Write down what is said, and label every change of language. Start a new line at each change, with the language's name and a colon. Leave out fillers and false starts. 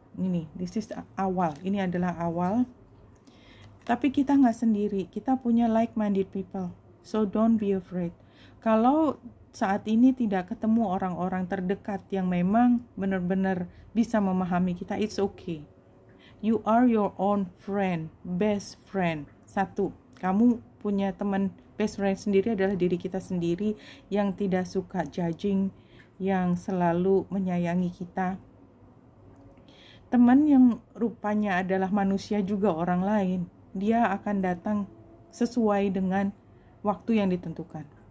Indonesian: Ini this is awal, ini adalah awal. Tapi kita nggak sendiri, kita punya like-minded people,
English: so don't be afraid.
Indonesian: Kalau saat ini tidak ketemu orang-orang terdekat yang memang benar-benar bisa memahami kita,
English: it's okay. You are your own friend, best friend.
Indonesian: Satu, kamu punya teman best friend sendiri adalah diri kita sendiri yang tidak suka judging, yang selalu menyayangi kita. Teman yang rupanya adalah manusia juga orang lain, dia akan datang sesuai dengan waktu yang ditentukan.